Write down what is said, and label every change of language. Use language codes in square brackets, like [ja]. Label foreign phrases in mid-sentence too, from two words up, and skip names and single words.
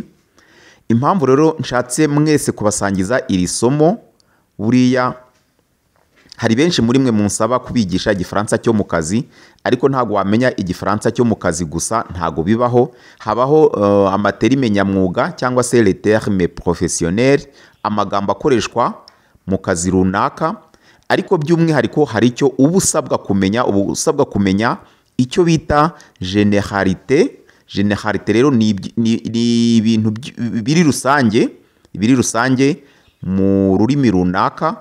[rw] Impamvu rero nshatse mwese kubasangiza iri somo, buriya hari benshi muri mwe munsaba kubigisha igifaransa cyo mu kazi, ariko ntago wamenya igifaransa cyo mu kazi gusa, ntago bibaho. Habaho amaterime nyamwuga cyangwa se [fr] les termes professionnels, [rw] amagambo akoreshwa mu kazi runaka, ariko by'umwihariko hari icyo uba usabwa kumenya icyo bita generalité. Generalité rero ni ibintu biri rusange mu rurimi runaka.